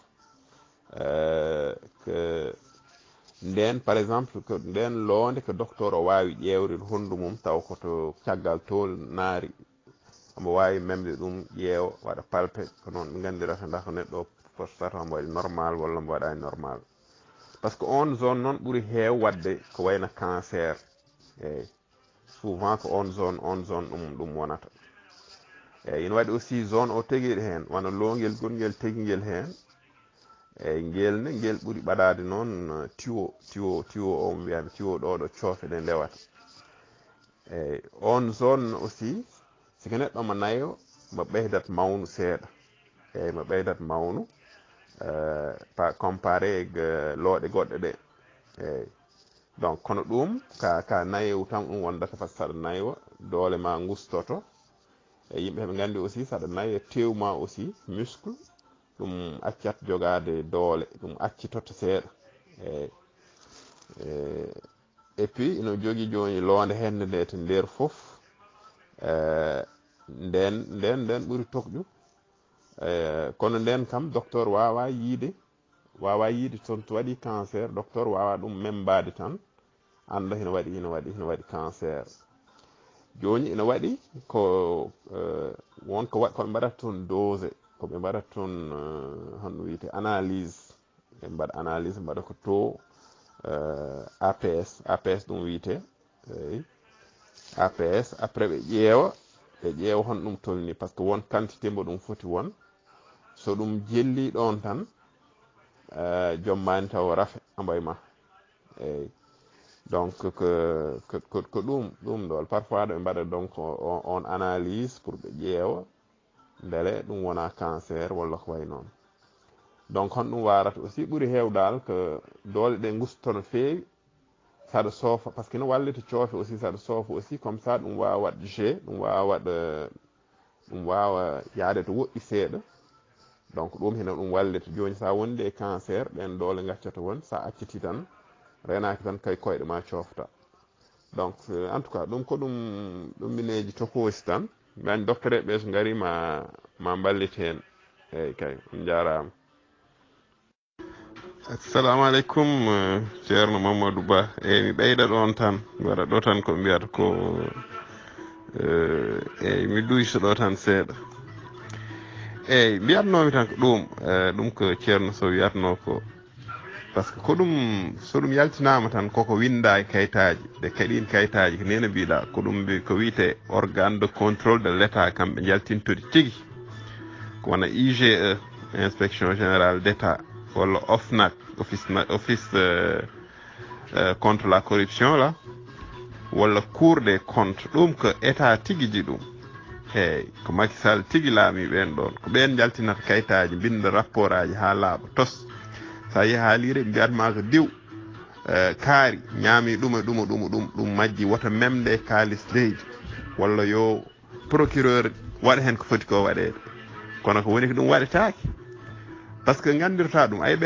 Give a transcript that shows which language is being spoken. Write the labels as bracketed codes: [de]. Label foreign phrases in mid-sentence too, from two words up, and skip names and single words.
[ff] nden [fr] par exemple [ff] ko nden loonde ko docteur o wawi ƴewride honndu mum taw koto caggal tol naari omo wawi memde ɗum ƴeewa waɗa palpé ko noon ɓe gandirata ndax neɗɗo prostate omo waɗi normal walla mo waɗani normal [fr] par ce que on zone [ff] noon ɓuuri heew wadde ko wayno cancer eyyi souvent ko [fr] on zone [ff] ɗum wonata eyyi ina waɗi [fr] aussi zone [ff] o teguiɗo hen wona longel gongel teguiguel hen eyyi ngel ɓuuri ɓaɗade noon tuyau o mo wiyami tuyau ɗo coofe ɗe ndewata eyyi [fr] on zone aussi [ff] siko neɗɗo mo nayo mo ɓeydat mawnu seeɗa eyyi mo ɓeydat mawnu comparé looɗe goɗɗe ɗe eyyi donc kono ɗum ka nayowu tan ɗum wondata [fr] par ce que [ff] saɗa naywa doole ma gustoto e yimɓe heɓe gandi aussi saɗa nayo tewma [fr] aussi muscle [ff] ɗum accat jogade doole ɗum accitoto seeɗa eyyi [fr] et puis [ff] ino jogui joni loonde hende nde to nder foof nden ɓuuri tokƴu kono nden kam docteur wawa yiide toon to waɗi cancer docteur wawa ɗum membade tan anda hino waɗi cancer joni ina waɗi ko wonko koɓe mbaɗata toon dose koɓe mbaɗata toon hono wiyete analyse ɓe mbaɗa analyse mbaɗa ko to APS ɗum wiyete eyyi APS après ɓe ƴeewa hon ɗum tolni [fr] par ce que [ff] won quantité mbo ɗum foti won so ɗum jelli ɗon tan jommani taw rafe ambayma eyyi donc ko ɗum ɗo parfois ɗo ɓe mbaɗa [fr] donc on analyse pour [ff] ɓe ƴeewa beele ɗum wona cancer walla ko way noon donc hon ɗum warata aussi ɓuuri hewdal ko doole ɗe gusto no feewi saɗa soofa [fr] par ce que [ff] no wallita coofe aussi saɗa soofa [fr] aussi comme ça [ff] ɗum wawa waɗ g ɗum wawa yaade to woɗɗi seeɗa donc ɗum hino ɗum wallita joni sa wondi e cancer ɓen doole gaccata won sa acciti tan renaki tan kay koyɗe ma coofta donc [fr] en tout cas [ff] ɗum ko ɗum mineji tokosi tan mi andi docteur ɓe so gari ma ballit hen eyyi kay on jarama. Assalamu aleykum ceerno Mamadou Ba eyyi mi ɓeyda ɗon tan mi waɗa ɗo tan ko mbiyata ko eyyi mi duyso ɗo tan seeɗa eyyi mbiyatnomi tan ko ɗum ko ceerno Sow wiyatno ko [fr] par ce que [ff] ko ɗum so ɗum yaltinama tan koko winda e kayitaji ɗe kaɗin kayitaji ko nene mbiɗa ko ɗum ko wiyete [fr] organe de contrôle de l' état [ff] kamɓe jaltintodi tigui ko wona [fr] IGE inspection générale d' état [ff] walla OFNAC [fr] office contre la corruption la [ff] walla cour [fr] des comptes [ff] ɗum ko état tigui ɗum eyyi ko Macky Sall tigui laami ɓen ɗon ko ɓen jaltinata kayitaji binda rapport aji ha laaɓa tos sa yeehi haalire mbiyatma ko diw kaari ñaami ɗum majji woto memde kalis leydi walla yo procureur waɗa hen ko foti ko waɗede kono ko woni ko ɗum waɗetake [fr] par ce que [ff] gandirta ɗum ayi ɓe